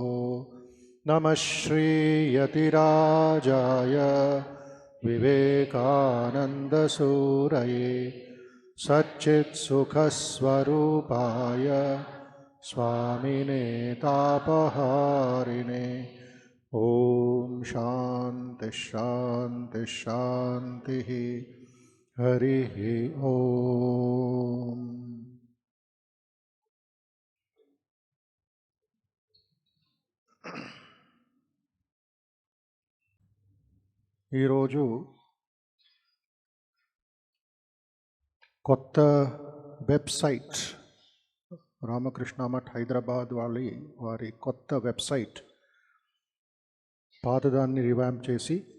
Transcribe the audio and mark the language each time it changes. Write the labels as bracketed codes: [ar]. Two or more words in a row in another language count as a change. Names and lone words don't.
[sa] नमः श्रीयतिराजाय विवेकानन्दसूरये सच्चित्सुखस्वरूपाय स्वामिने तापहारिणे। ॐ शान्ति शान्ति शान्तिः। हरिः ॐ। [te] ఈరోజు కొత్త వెబ్సైట్ రామకృష్ణ మఠ్ హైదరాబాద్ వారి కొత్త వెబ్సైట్ పాతదాన్ని రివాంప్ చేసి